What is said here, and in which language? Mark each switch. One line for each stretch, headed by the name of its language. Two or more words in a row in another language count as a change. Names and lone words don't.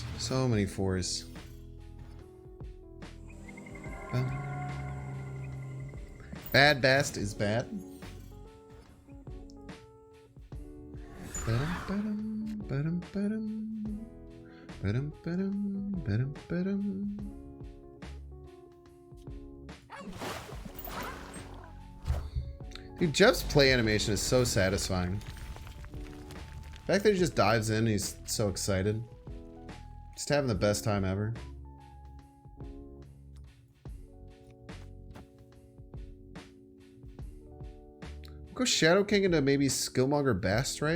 English: So many 4s. Bad Bast is bad. Ba-dum, ba-dum, ba-dum, ba-dum. Ba-dum, ba-dum, ba-dum, ba-dum. Dude, Jeff's play animation is so satisfying. The fact that he just dives in, he's so excited. Just having the best time ever. Go Shadow King into maybe Skillmonger Bast, right?